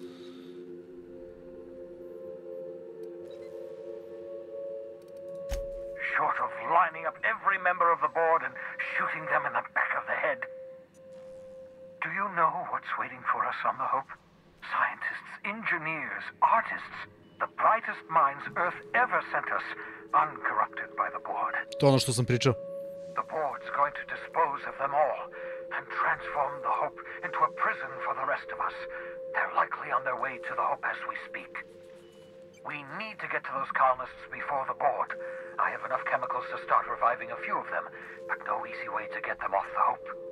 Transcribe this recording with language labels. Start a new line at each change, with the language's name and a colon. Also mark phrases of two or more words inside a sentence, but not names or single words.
English: Short of lining up every member of the board and shooting them in the back of the head. Do you know what's waiting for us on the Hope? Scientists, engineers, artists, the brightest minds Earth ever sent us, uncorrupted by the board.
Serbian: To ono što sam pričao.
English: The board's going to dispose of them all and transform the Hope into a prison for the rest of us. They're likely on their way to the Hope as we speak. We need to get to those colonists before the board. I have enough chemicals to start reviving a few of them, but no easy way to get them off the Hope.